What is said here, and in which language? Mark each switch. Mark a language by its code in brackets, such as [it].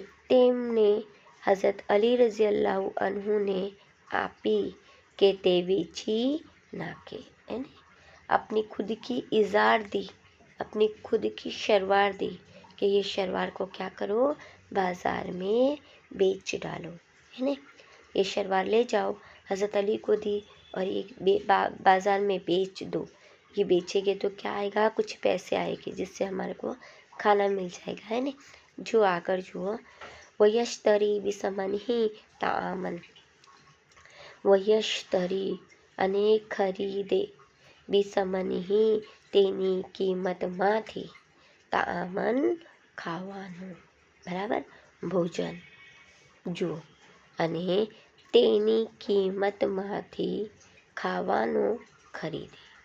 [gu] તેમને હઝરત અલી રઝી અલ્લાહ અન્હુને આપી કે તે વેચી નાખે. [hi] अपनी खुद की इज़ार दी, अपनी खुद की शलवार दी कि ये शलवार को क्या करो, बाज़ार में बेच डालो. है ना, ये शलवार ले जाओ, हज़रत अली को दी और ये बाज़ार में बेच दो. ये बेचेंगे तो क्या आएगा, कुछ पैसे आएंगे जिससे हमारे को खाना मिल जाएगा, है ने। [gu] जो आकर जुओ, [ar] वयश्तरी बिसमनिही तामन, [gu] વયશ્તરી અને ખરીદે બિસમનિહી તેની કિંમતમાંથી તામન ખાવાનું, બરાબર, ભોજન, જુઓ, અને તેની કિંમતમાંથી ખાવાનું ખરીદે.